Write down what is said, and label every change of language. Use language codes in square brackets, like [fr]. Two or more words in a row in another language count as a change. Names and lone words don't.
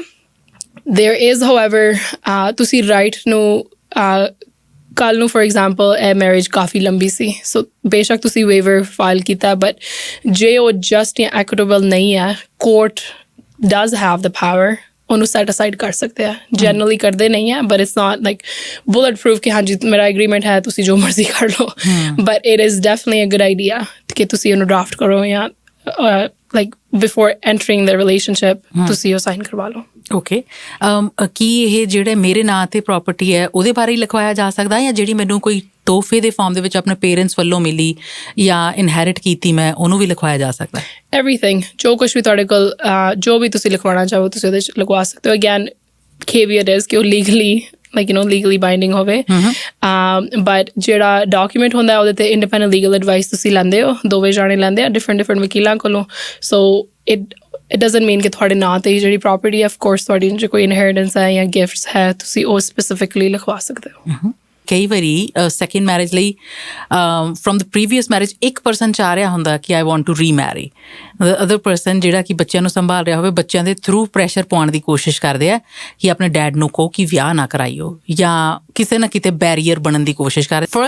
[en] there is however, [pa] ਤੁਸੀਂ ਰਾਈਟ ਨੂੰ ਕੱਲ੍ਹ ਨੂੰ, [en] for example [pa] ਇਹ ਮੈਰਿਜ ਕਾਫੀ ਲੰਬੀ ਸੀ, ਸੋ ਬੇਸ਼ੱਕ ਤੁਸੀਂ [en] waiver file [pa] ਕੀਤਾ, ਬਟ ਜੇ ਉਹ ਜਸਟ ਜਾਂ ਐਕੁਟੇਬਲ ਨਹੀਂ ਹੈ, [en] court does have the power [pa] ਉਹਨੂੰ [en] set aside [pa] ਕਰ ਸਕਦੇ ਆ. ਜਨਰਲੀ ਕਰਦੇ ਨਹੀਂ ਹੈ, [en] but it's not like bullet proof [pa] ਕਿ ਹਾਂਜੀ ਮੇਰਾ ਐਗਰੀਮੈਂਟ ਹੈ, ਤੁਸੀਂ ਜੋ ਮਰਜ਼ੀ ਕਰ ਲਓ, [en] but it is definitely a good idea [pa] ਕਿ ਤੁਸੀਂ ਉਹਨੂੰ ਡਰਾਫਟ ਕਰੋ ਜਾਂ [en] like before entering the relationship [pa] ਤੁਸੀਂ ਉਹ ਸਾਈਨ ਕਰਵਾ ਲਓ। ਓਕੇ, ਕੀ ਇਹ ਜਿਹੜੇ ਮੇਰੇ ਨਾਂ ਤੇ ਪ੍ਰਾਪਰਟੀ ਹੈ ਉਹਦੇ ਬਾਰੇ ਹੀ ਲਿਖਵਾਇਆ ਜਾ ਸਕਦਾ ਜਾਂ ਜਿਹੜੀ ਮੈਨੂੰ ਕੋਈ ਤੋਹਫੇ ਦੇ ਫਾਰਮ ਦੇ ਵਿੱਚ ਆਪਣੇ ਪੇਰੈਂਟਸ ਵੱਲੋਂ ਮਿਲੀ ਜਾਂ ਇਨਹੈਰਿਟ ਕੀਤੀ ਮੈਂ ਉਹਨੂੰ ਵੀ ਲਿਖਵਾਇਆ ਜਾ ਸਕਦਾ? ਐਵਰੀਥਿੰਗ, ਜੋ ਕੁਛ ਵੀ ਤੁਹਾਡੇ ਕੋਲ ਜੋ ਵੀ ਤੁਸੀਂ ਲਿਖਵਾਉਣਾ ਚਾਹੋ ਤੁਸੀਂ ਉਹਦੇ 'ਚ ਲਗਵਾ ਸਕਦੇ ਹੋ। [en] again caveat is [pa] ਕਿ ਉਹ [en] legally binding [pa] ਹੋਵੇ, ਬਟ ਜਿਹੜਾ ਡਾਕੂਮੈਂਟ ਹੁੰਦਾ ਉਹਦੇ 'ਤੇ [en] independent legal advice [pa] ਤੁਸੀਂ ਲੈਂਦੇ ਹੋ, ਦੋਵੇਂ ਜਾਣੇ ਲੈਂਦੇ ਆ ਡਿਫਰੈਂਟ ਵਕੀਲਾਂ ਕੋਲੋਂ। ਸੋ [en] it doesn't mean [pa] ਕਿ ਤੁਹਾਡੇ ਨਾਂ 'ਤੇ ਹੀ ਜਿਹੜੀ ਪ੍ਰੋਪਰਟੀ ਹੈ, [en] of course [pa] ਤੁਹਾਡੀ ਜੇ ਕੋਈ ਇਨਹੈਰੀਟੈਂਸ ਹੈ ਜਾਂ ਗਿਫਟਸ ਹੈ ਤੁਸੀਂ ਉਹ ਸਪੈਸੀਫਿਕਲੀ ਲਿਖਵਾ ਸਕਦੇ ਹੋ। ਕਈ ਵਾਰੀ [en] second marriage [pa] ਲਈ [en] from the previous marriage [pa] ਇੱਕ ਪਰਸਨ ਚਾਹ ਰਿਹਾ ਹੁੰਦਾ ਕਿ [en] I want to remarry, other person [pa] ਜਿਹੜਾ ਕਿ ਬੱਚਿਆਂ ਨੂੰ ਸੰਭਾਲ ਰਿਹਾ ਹੋਵੇ ਬੱਚਿਆਂ ਦੇ ਥਰੂ ਪ੍ਰੈਸ਼ਰ ਪਾਉਣ ਦੀ ਕੋਸ਼ਿਸ਼ ਕਰਦੇ ਆ ਕਿ ਆਪਣੇ ਡੈਡ ਨੂੰ ਕਹੋ ਕਿ ਵਿਆਹ ਨਾ ਕਰਾਈਓ, ਜਾਂ ਕਿਸੇ ਨਾ ਕਿਤੇ ਬੈਰੀਅਰ ਬਣਨ ਦੀ ਕੋਸ਼ਿਸ਼ ਕਰ ਰਿਹਾ।